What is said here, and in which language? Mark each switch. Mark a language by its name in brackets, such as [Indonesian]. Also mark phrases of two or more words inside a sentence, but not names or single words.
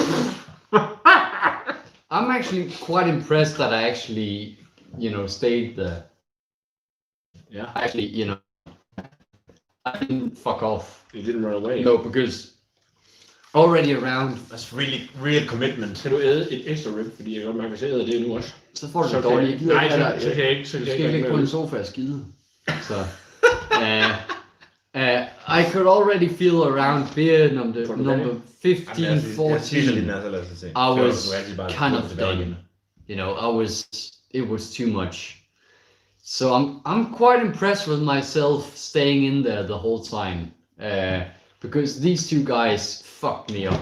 [English] I'm actually quite impressed that I actually, stayed there. Yeah. Actually, I didn't fuck off. You didn't run away. No, because already around. That's really real commitment. [Danish] Kan du æde et ekstra rib, fordi jeg godt mærke, hvis jeg æder det nu også. Så får du Så det kan- dårligt. Nej, så kan jeg ikke. Så Du kan skal jeg ikke ligge på en ikke. sofa og skide. Så. [English] I could already feel around beer number 15, 14. I was kind of done. It was too much. So I'm quite impressed with myself staying in there the whole time. Because these two guys fucked me up.